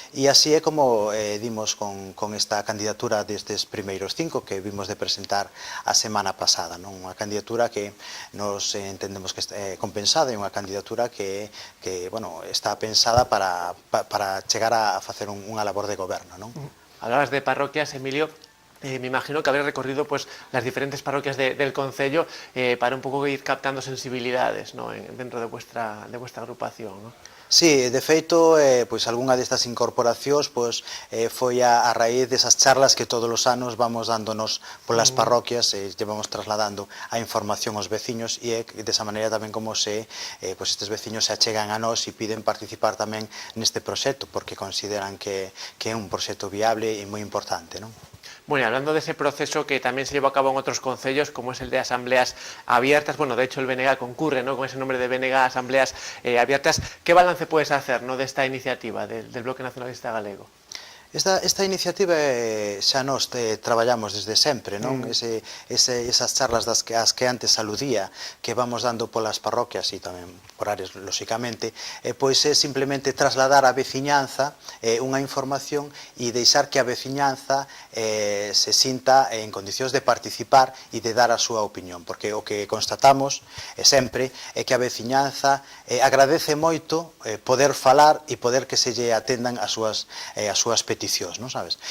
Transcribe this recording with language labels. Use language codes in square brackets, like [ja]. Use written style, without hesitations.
[gl] E así é como dimos con esta candidatura destes primeiros 5 que vimos de presentar a semana pasada, non? Unha candidatura que nos entendemos que é compensada e unha candidatura que bueno, está pensada para chegar a facer unha labor de goberno, non? [es] Hablabas de parroquias, Emilio. Me imagino que habréis recorrido pues las diferentes parroquias del concello para [gl] un pouco [es] ir captando sensibilidades, ¿no?, dentro de vuestra agrupación, ¿no? [gl] Sí, de feito, pois algunha destas incorporacións pois foi a raíz desas charlas que todos os anos vamos dándonos polas parroquias e llevamos trasladando a información aos veciños e é desa maneira tamén como pois estes veciños se achegan a nós e piden participar tamén neste proxecto porque consideran que é un proxecto viable e moi importante, non? [es] Bueno, y hablando de ese proceso que también se llevó a cabo en otros concellos, como es el de asambleas abiertas, bueno, de hecho el BNG concurre, ¿no?, con ese nombre de BNG Asambleas Abiertas. ¿Qué balance puedes hacer, ¿no?, de esta iniciativa del Bloque Nacionalista Galego? [gl] Esta iniciativa xa nos traballamos desde sempre, non? Esas charlas das que antes aludía, que vamos dando polas parroquias e tamén por Ares, lóxicamente, pois é simplemente trasladar á veciñanza unha información e deixar que a veciñanza se sinta en condicións de participar e de dar a súa opinión, porque o que constatamos sempre é que a veciñanza agradece moito poder falar e poder que se lle atendan as súas peticións, non sabes?